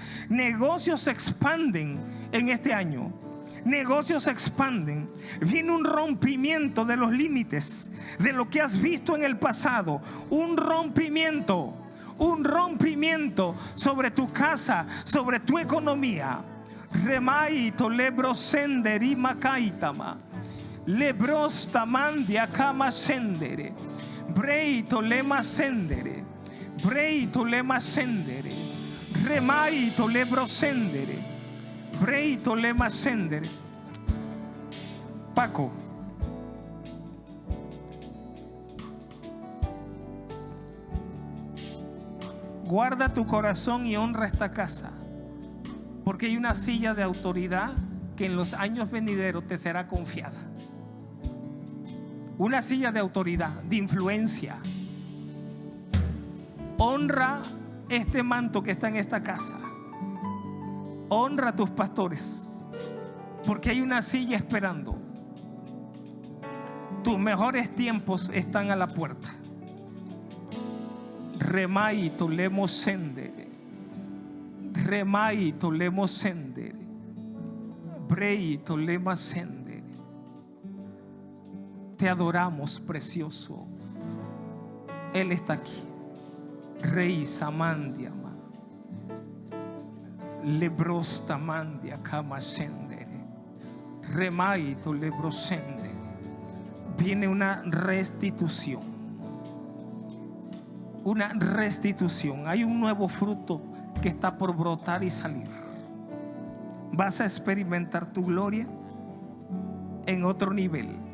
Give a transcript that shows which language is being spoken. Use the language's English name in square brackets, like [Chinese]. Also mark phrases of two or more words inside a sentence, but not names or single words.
[Spanish] Negocios se expanden en este año. Negocios se expanden. Viene un rompimiento de los límites de lo que has visto en el pasado. Un rompimiento sobre tu casa, sobre tu economía. Remai tolebro senderi makaitama. Lebros tamandia kama sendere. Brei tolema sendere. Brei tolema sendere. Remai tolebro sendere. Breito lema sender. Paco, guarda tu corazón y honra esta casa, porque hay una silla de autoridad que en los años venideros te será confiada. Una silla de autoridad, de influencia. Honra este manto que está en esta casa. Honra a tus pastores, porque hay una silla esperando. Tus mejores tiempos están a la puerta. Remai tolemo sendere. Remai tolemo sendere. Brei tolema sendere. Te adoramos, precioso. Él está aquí. Rey Samandia. Lebros tamandia kama sendere. Remaito lebrosendere. Viene una restitución. Una restitución. Hay un nuevo fruto que está por brotar y salir. Vas a experimentar tu gloria en otro nivel.